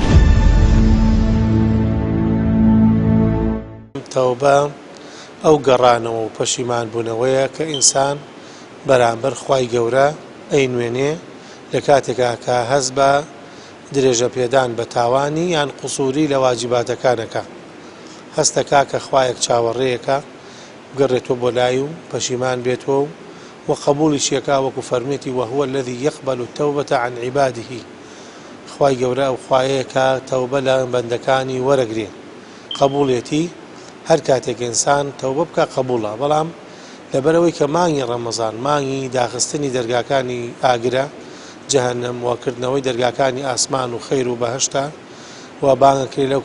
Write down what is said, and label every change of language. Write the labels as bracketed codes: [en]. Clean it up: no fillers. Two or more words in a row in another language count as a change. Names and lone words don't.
[ckb] تەوبە ئەو گەڕانەوە و پەشیمان بوونەوەیە کە ئینسان بەرامبەر خوای گەورە ئەینوێنێ لە کاتێکا کە هەز بە درێژە پێدان بە تاوانی یان قوسووری لە واجیباتەکانەکە هەستەکا کە خوایەک چاوەڕێیەکە بگەڕێتەوە بۆ لای و پەشیمان بێتەوە و قبولی شیەکە وەکو فەرمێتی [ar] وهو الذي يقبل التوبة عن عباده. [ckb] خوای گەورە ئەو خوایەیە کە تەوبە لە بەندەکانی وەرەگرێ قبوڵێتی هەر کاتێک ئینسان تەوبە بکە قبوڵە. بەڵام لەبەرەوەی کە مانگی ڕەمەزان مانگی داخستنی دەرگاکانی ئاگرە جەهەنەم وەکردنەوەی دەرگاکانی ئاسمان و خەیر و بەهەشتە و بانگەکرێ لەو